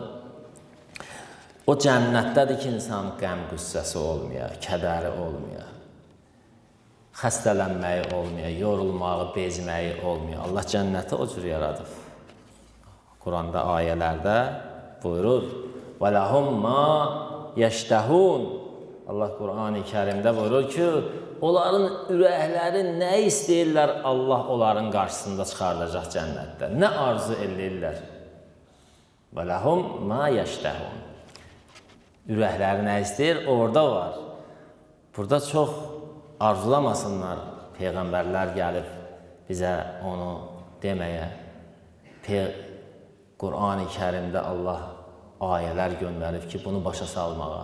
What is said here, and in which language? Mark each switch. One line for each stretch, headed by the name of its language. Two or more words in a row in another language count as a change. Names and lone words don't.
Azerbaijani: O cənnətdədir ki, insan qəm qüssəsi olmaya, kədəri olmaya, xəstələnməyi olmaya, yorulmağı, bezməyi olmaya. Allah cənnəti o cür yaradıb. Quranda ayələrdə buyurur,
Arabic: وَلَهُمْ مَا يَشْتَهُونَ
Azerbaijani: Allah Qur'an-ı Kərimdə buyurur ki, onların ürəkləri nə istəyirlər, Allah onların qarşısında çıxardacaq cənnətdə. Nə arzu eləyirlər?
Arabic: وَلَهُمْ مَا يَشْتَهُونَ
Azerbaijani: Ürəkləri nə istəyir? Orada var. Burada çox arzulamasınlar. Peyğəmbərlər gəlib bizə onu deməyə. Qur'an-ı Kərimdə Allah ayələr göndərib ki, bunu başa salmağa.